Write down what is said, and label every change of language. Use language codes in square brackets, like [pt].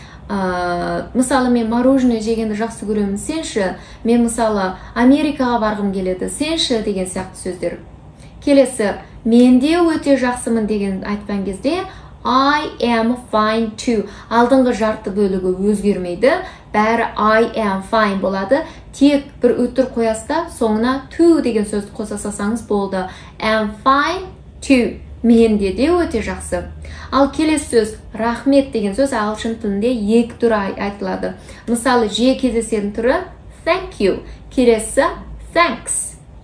[kk] Мысалы мен мороженое жегенді жақсы көремін, сенші. Мен мысалы Америкаға барғым келеді, сенші деген сияқты сөздер. Келесі менде өте жақсымын деген айтқан кезде [en] I am fine too. [kk] Алдыңғы жарты бөлігі өзгермейді. Бәрі [en] I am fine [kk] болады. Тек бір өтір қоясызда соңына to деген сөзді қоса салсаңыз болды. [en] Am fine too. [kk] Менде де өте жақсы. Ал келесі сөз рахмет деген сөз ағылшын тілінде екі түрі айтылады. Мысалы жиі кездесетін түрі thank you. Келесі thanks.